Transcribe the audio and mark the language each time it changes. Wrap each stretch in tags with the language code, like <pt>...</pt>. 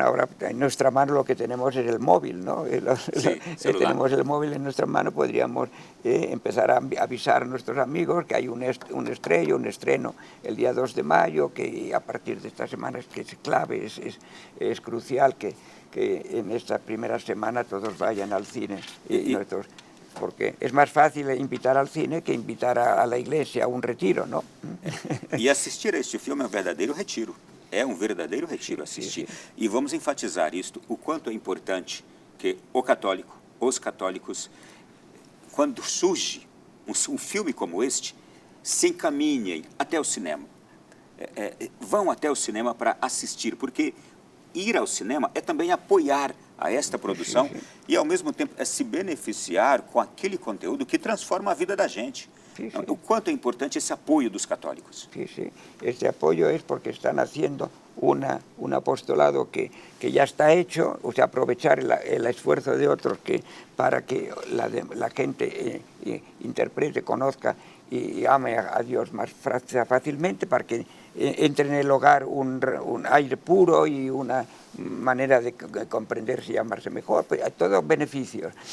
<es>Ahora en nuestra mano lo que tenemos es el móvil, ¿no? Tenemos el móvil en nuestra mano, podríamos empezar a avisar a nuestros amigos que hay un estreno el día 2 de mayo, que a partir de esta semana que es clave, es crucial que en esta primera semana todos vayan al cine. Porque es más fácil invitar al cine que invitar a la iglesia a un retiro, ¿no?</es> <pt>E assistir a este filme é um verdadeiro retiro. É um verdadeiro retiro assistir. E vamos enfatizar isto, o quanto é importante que os católicos, quando surge um filme como este, se encaminhem até o cinema. Vão até o cinema para assistir, porque ir ao cinema é também apoiar a esta produção e, ao mesmo tempo, se beneficiar com aquele conteúdo que transforma a vida da gente. O quanto é importante esse apoio dos católicos.</pt> <es>Sí. Este apoyo es porque están haciendo un apostolado que ya está hecho, o sea, aprovechar el esfuerzo de otros para que la gente interprete, conozca y ame a Dios más fácilmente, para que entre en el hogar un aire puro y una manera de comprenderse y amarse mejor, pues, todos beneficios.</es>